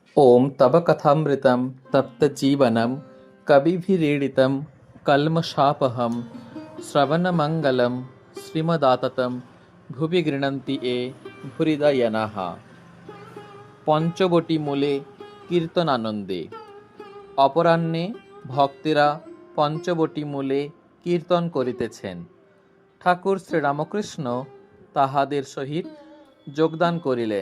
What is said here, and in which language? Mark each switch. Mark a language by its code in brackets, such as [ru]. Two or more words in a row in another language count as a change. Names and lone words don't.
[sa] ॐ तव कथामृतं तप्तजीवनं कविभिरीडितं कल्मषापहं श्रवणमङ्गलं श्रीमदाततं ভুবি গৃণন্তি এ ভূরিদয়নাঃ। [bn] পঞ্চবটী মূলে কীর্তনানন্দে। অপরাহ্নে ভক্তেরা পঞ্চবটী মূলে কীর্তন করিতেছেন। ঠাকুর শ্রীরামকৃষ্ণ তাহাদের সহিত যোগদান করিলেন।